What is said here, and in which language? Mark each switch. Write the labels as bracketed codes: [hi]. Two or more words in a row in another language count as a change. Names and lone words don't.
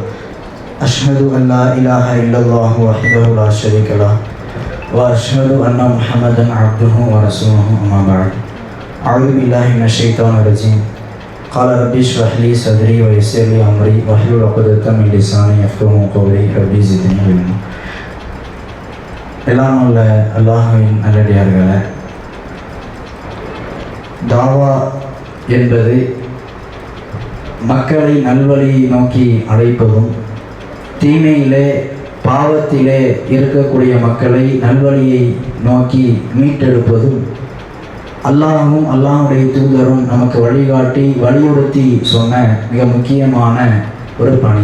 [ar] أشهد أن لا إله إلا الله وحده لا شريك له وأشهد أن محمدا عبده ورسوله أما بعد. أعوذ بالله من الشيطان الرجيم. قال رب اشرح لي صدري ويسر لي أمري واحلل عقدة من لساني يفقهوا قولي ربي زدني علما. [ta] எல்லாம் உள்ள அல்லாஹ்வின் நல்லடியார்களே, தாவா என்பது மக்களை நல்வழியை நோக்கி அழைப்பதும், தீமையிலே பாவத்திலே இருக்கக்கூடிய மக்களை நல்வழியை நோக்கி மீட்டெடுப்பதும் அல்லாஹும் அல்லாஹுடைய தூதரும் நமக்கு வழிகாட்டி வலியுறுத்தி சொன்ன மிக முக்கியமான ஒரு பணி.